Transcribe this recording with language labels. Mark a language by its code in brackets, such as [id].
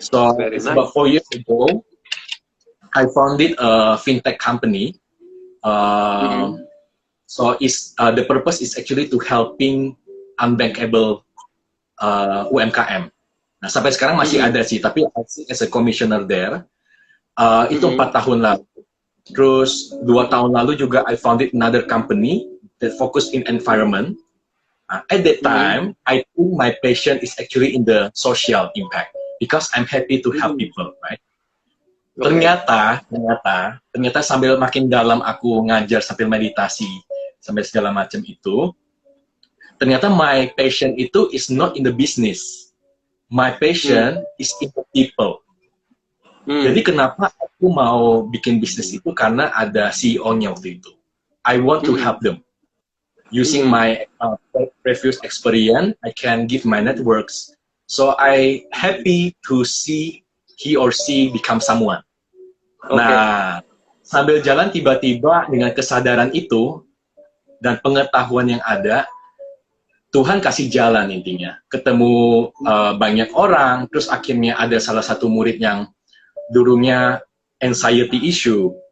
[en] So it's about 4 years ago, I founded a fintech company. So the purpose is actually to helping unbankable UMKM. [id] Nah, sampai sekarang masih ada sih, tapi [en] as a commissioner there, [id] itu 4 tahun lalu. Terus 2 tahun lalu juga [en] I founded another company that focus in environment. At that time, I think my passion is actually in the social impact because I'm happy to help people, right? [id] Ternyata sambil makin dalam aku ngajar sambil meditasi sampai segala macam itu, ternyata [en] my passion [id] itu [en] is not in the business. My passion is in the people. [id] Jadi kenapa aku mau bikin bisnis itu, karena ada CEO-nya waktu itu. [en] I want to help them. Using my previous experience, I can give my networks. So I happy to see he or she become someone. Okay. [id] Nah, sambil jalan tiba-tiba dengan kesadaran itu dan pengetahuan yang ada, Tuhan kasih jalan intinya. Ketemu banyak orang, terus akhirnya ada salah satu murid yang dulunya anxiety issue.